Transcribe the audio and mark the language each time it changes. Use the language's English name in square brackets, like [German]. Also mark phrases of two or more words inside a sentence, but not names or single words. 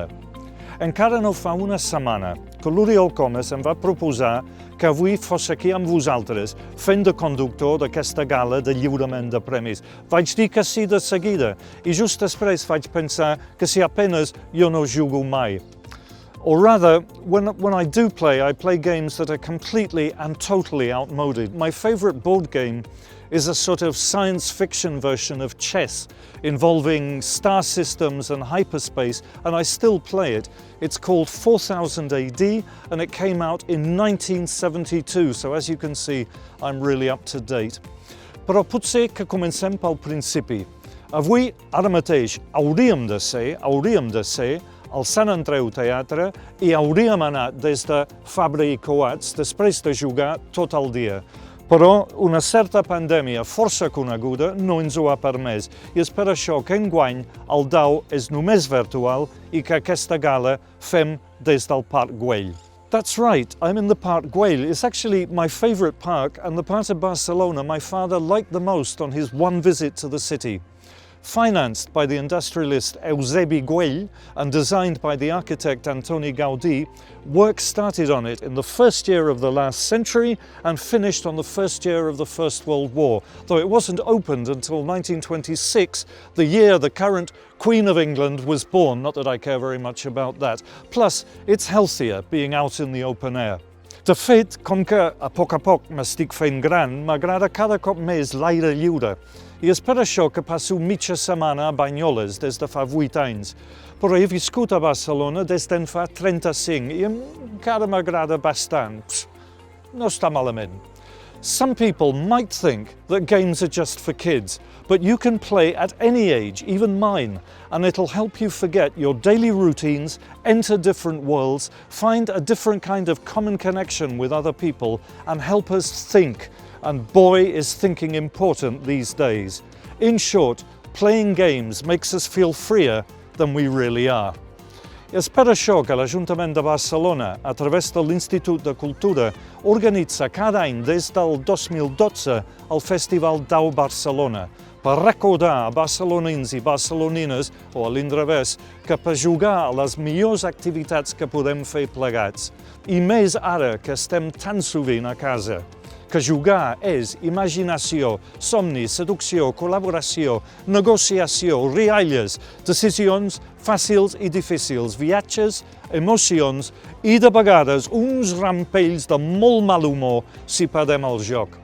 [Catalan] Encara no fa una setmana que l'Oriol Comas em va proposar que avui fos aquí amb vosaltres, fent de conductor d'aquesta gala de lliurament de premis. Vaig dir que sí de seguida i just després vaig pensar que si apenas jo no jugo mai. [English] Or rather, when I do play, I play games that are completely and totally outmoded. My favorite board game is a sort of science fiction version of chess involving star systems and hyperspace, and I still play it. It's called 4000 AD and it came out in 1972, so as you can see, I'm really up to date. [Catalan] Però potser que comencem pel principi. Avui, ara mateix, hauríem de ser al Sant Andreu Teatre i hauríem anat des de Fabra i Coats després de jugar tot el dia. Però una certa pandèmia força coneguda no ens ho ha permès i és per això que enguany el Dau és només virtual i que aquesta gala fem des del Parc Güell. [English] That's right, I'm in the Parc Güell. It's actually my favorite park and the part of Barcelona my father liked the most on his one visit to the city. Financed by the industrialist Eusebi Güell and designed by the architect Antoni Gaudí, work started on it in the first year of the last century and finished on the first year of the First World War, though it wasn't opened until 1926, the year the current Queen of England was born, not that I care very much about that. Plus, it's healthier being out in the open air. [Catalan] De fet, com que a poc m'estic fent gran, m'agrada cada cop més l'aire lliure. I és per això que passo mitja setmana a Banyoles des de fa 8 anys. Però he viscut a Barcelona des d'en fa 35 i encara m'agrada bastant. No està malament. [English] Some people might think that games are just for kids, but you can play at any age, even mine, and it'll help you forget your daily routines, enter different worlds, find a different kind of common connection with other people, and help us think. And boy, is thinking important these days. In short, playing games makes us feel freer than we really are. [Catalan] És per això que l'Ajuntament de Barcelona, a través de l'Institut de Cultura, organitza cada any des del 2012 el Festival Dau Barcelona, per recordar a barcelonins i barcelonines, o a l'inrevés, que per jugar a les millors activitats que podem fer plegats, i més ara que estem tan sovint a casa, que jugar és imaginació, somni, seducció, col·laboració, negociació, rialles, decisions fàcils i difícils, viatges, emocions i de vegades uns rampells de molt mal humor si perdem el joc.